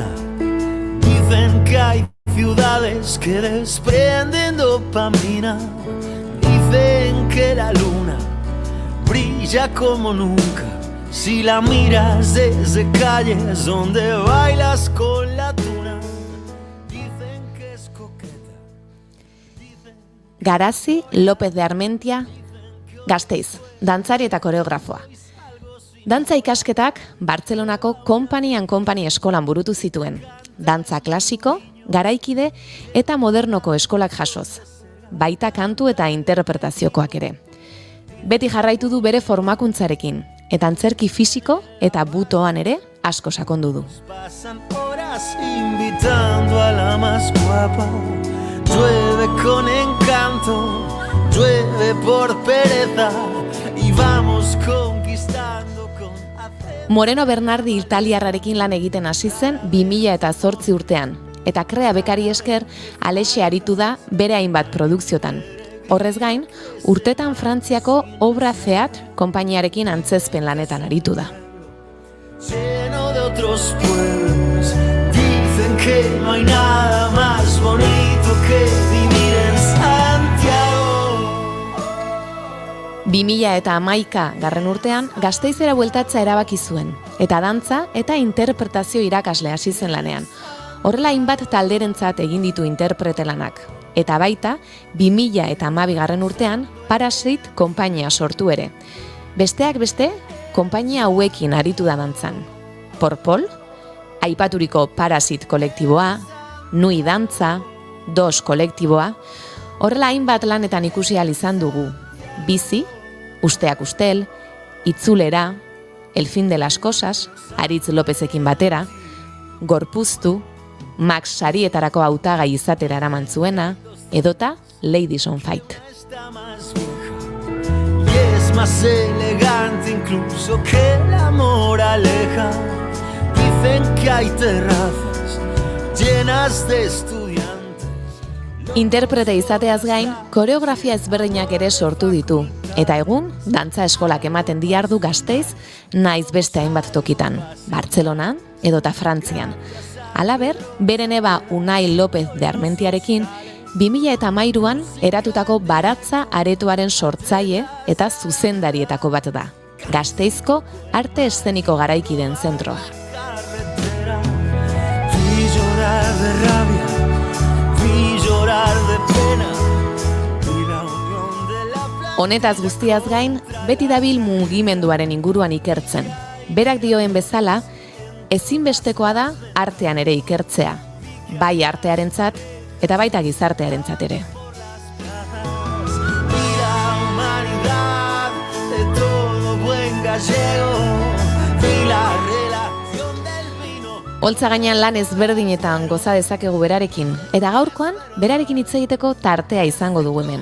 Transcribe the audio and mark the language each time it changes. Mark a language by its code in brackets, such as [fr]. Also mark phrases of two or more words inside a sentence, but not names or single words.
[es] Dicen que hay ciudades que desprenden dopamina. Dicen que la luna brilla como nunca si la miras desde calles donde bailas con la tuna. Dicen que es coqueta. [eu] Garazi López de Armentia, Gasteiz, dantzari eta koreografoa. Dantza ikasketak Bartzelonako Company and Company eskolan burutu zituen. Dantza klasiko, garaikide eta modernoko eskolak jasoz. Baita kantu eta interpretaziokoak ere. Beti jarraitu du bere formakuntzarekin, eta antzerki fisiko eta butoan ere asko sakondu du. [es] Pasan horas invitando a la más guapa. Llueve con encanto, llueve por pereza y vamos conquistando. [eu] Moreno Bernardi italiarrarekin lan egiten hasi zen 2008 urtean, eta Krea bekari esker Alexe aritu da bere hainbat produkziotan. Horrez gain, urtetan Frantziako Obra Theatre konpainiarekin antzezpen lanetan aritu da. [es] Lleno de otros pueblos, dicen que no hay nada más bonito que vivir en Santiago. [eu] 2011 garren urtean Gasteizera bueltatza erabaki zuen, eta dantza eta interpretazio irakasle hasi zen lanean. Horrela hainbat talderentzat egin ditu interprete lanak, eta baita 2012 garren urtean Parasit konpainia sortu ere. Besteak beste, konpainia hauekin aritu da dantzan. Porpol, aipaturiko Parasit kolektiboa, Nui dantza, Dos kolektiboa, horrela hainbat lanetan ikusi ahal izan dugu. Bizi, Usteak ustel, Itzulera, El fin de las cosas, Aritz Lopezekin batera, Gorpuztu, Max sarietarako hautagai izatera eraman zuena, edota Ladies on Fight. [es] Y es más elegante incluso que la moraleja. Dicen que hay terrazas llenas de estudiantes. [eu] Interprete izateaz gain, koreografia ezberdinak ere sortu ditu, eta egun, dantza eskolak ematen diardu Gasteiz, naiz beste hainbat tokitan, Bartzelonan edota Frantzian. Halaber, bere neba Unai López de Armentiarekin, 2013an eratutako Baratza aretoaren sortzaile eta zuzendarietako bat da. Gasteizko arte eszeniko garaikideen zentroa. [es] Vi llorar de rabia, vi llorar de pena. [eu] Honetaz guztiaz gain, beti dabil mugimenduaren inguruan ikertzen. Berak dioen bezala, ezinbestekoa da artean ere ikertzea, bai artearentzat eta baita gizartearentzat ere. Holtza gainean lan ezberdinetan goza dezakegu berarekin, eta gaurkoan berarekin hitz egiteko tartea izango dugu hemen.